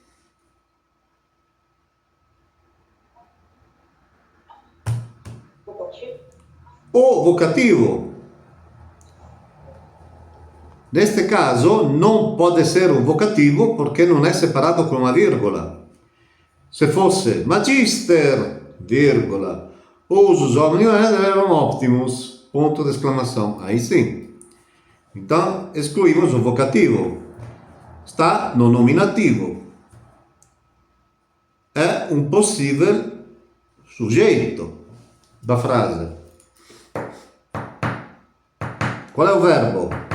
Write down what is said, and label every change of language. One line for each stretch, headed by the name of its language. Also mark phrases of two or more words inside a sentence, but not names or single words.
Portuguese: Vocativo. vocativo? Neste caso, não pode ser um vocativo porque não é separado com uma vírgula. Se fosse
Latin: magister, vírgula, usus omnium eram optimus,
Portuguese: ponto de exclamação. Aí sim. Então, excluímos o vocativo. Está no nominativo. É um possível sujeito da frase. Qual é o verbo?